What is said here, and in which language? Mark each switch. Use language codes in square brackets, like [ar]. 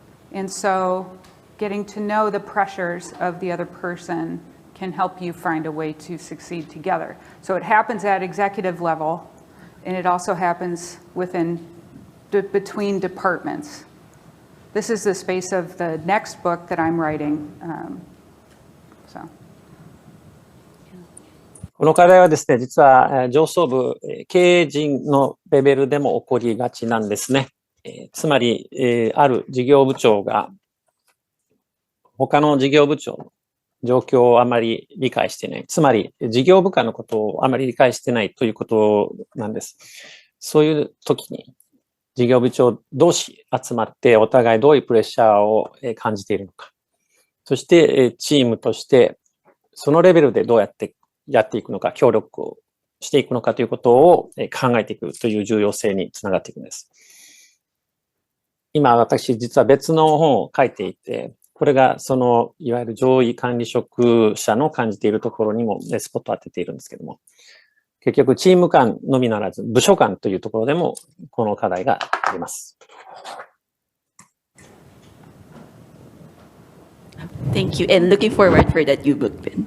[en] And so getting to know the pressures of the other person can help you find a way to succeed together. So it happens at executive level, and it also happens between departments. This is the space of the next book that I'm writing. [ja] この課題はですね、実は上層部、経営陣のレベルでも起こりがちなんですね。つまり、ある事業部長が他の事業部長の状況をあまり理解していない。つまり、事業部下のことをあまり理解していないということなんです。そういう時に、事業部長同士集まってお互いどういうプレッシャーを感じているのか。そして、チームとしてそのレベルでどうやってやっていくのか、協力をしていくのかということを考えていくという重要性につながっていくんです。今、私、実は別の本を書いていて、これがその、いわゆる上位管理職者の感じているところにもスポットを当てているんですけども、結局、チーム間のみならず、部署間というところでも、この課題があります。 [en] Thank you, and looking forward for that new book, Ben.